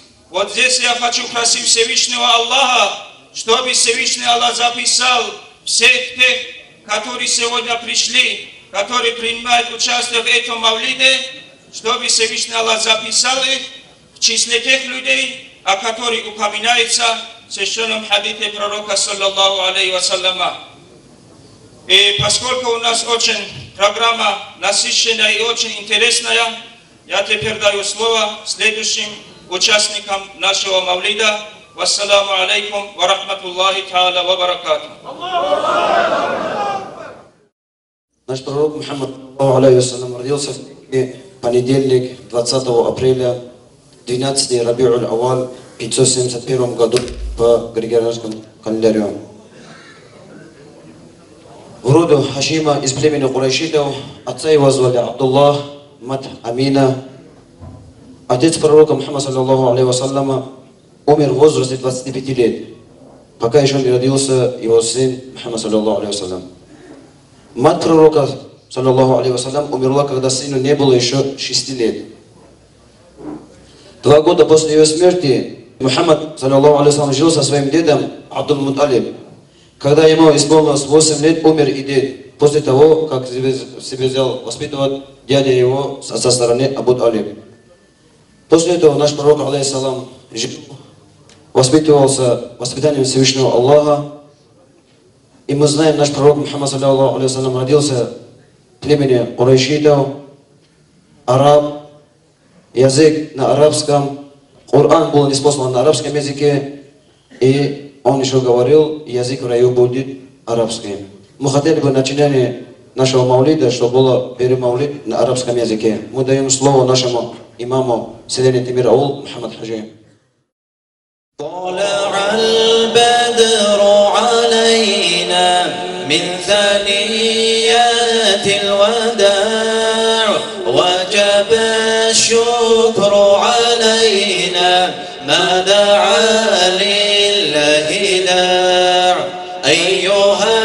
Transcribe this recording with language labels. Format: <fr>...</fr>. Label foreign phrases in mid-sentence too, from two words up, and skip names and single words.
<ru>Вот здесь я хочу просить Всевышнего Аллаха, чтобы Всевышний Аллах записал всех тех, которые сегодня пришли, которые принимают участие в этом мавлиде, чтобы Всевышний Аллах записал их в числе тех людей, о которых упоминается в священном хадите пророка,</ru> <ar>صلى الله عليه وسلم.</ar> <ru>И поскольку у нас очень программа насыщенная и очень интересная, я теперь даю слово следующим участникам нашего мавлида.</ru> <ar>والسلام عليكم ورحمة الله تعالى وبركاته.</ar> <ru>Наш пророк Мухаммад родился в понедельник, 20 апреля, 12 Рабиуль Аваль, в 571 году по Григорианскому календарю. В роду Хашима из племени Курайшитов, отца его звали Абдуллах, мать Амина. Отец пророка Мухаммада,</ru> <ar>صلى الله عليه وسلم,</ar> <ru>умер в возрасте 25 лет, пока еще не родился его сын Мухаммад,</ru> <ar>صلى الله عليه وسلم.</ar> <ru>Мать пророка,</ru> <ar>صلى الله عليه وسلم,</ar> <ru>умерла, когда сыну не было еще 6 лет. 2 года после ее смерти Мухаммад,</ru> <ar>صلى الله عليه وسلم,</ar> <ru>жил со своим дедом Абдул-Муталиб. Когда ему исполнилось 8 лет, умер и дед, после того, как себе взял воспитывать дядя его со стороны Абу-Талиб. После этого наш пророк, алейхиссалам, воспитывался воспитанием Всевышнего Аллаха. И мы знаем, наш пророк Мухаммад,</ru> <ar>صلى الله عليه وسلم,</ar> <ru>родился в племени Курайшитов, араб, язык на арабском, Коран был ниспослан на арабском языке, и он еще говорил, язык в раю будет арабский. Мы хотели бы начинание нашего мавлида, чтобы было первый мавлид на арабском языке. Мы даем слово нашему имаму Селени Тимир Аул Мухаммад Хаджи.</ru> <ar>طلع البدر علينا من ثنيات الوداع وجب الشكر علينا ما دعا لله داع أيها</ar>